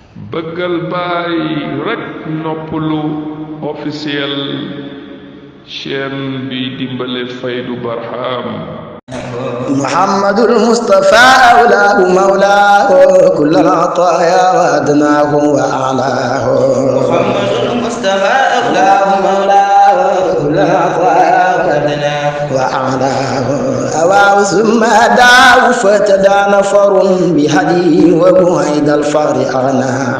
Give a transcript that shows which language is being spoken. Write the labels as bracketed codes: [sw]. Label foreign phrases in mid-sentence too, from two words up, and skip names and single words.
[wo] bëggal baay rek noppalu [fr] officiel chaîne [wo] bi dimbale Faydu Barham. [ar] محمد المصطفى أولاه مولاه كل العطايا وأدناه وأعلاه. محمد المصطفى أولاه مولاه كل العطايا وأدناه وأعلاه. أواه ثم هداه فتدى نفر بهديه وبعيد الفقر أغناه.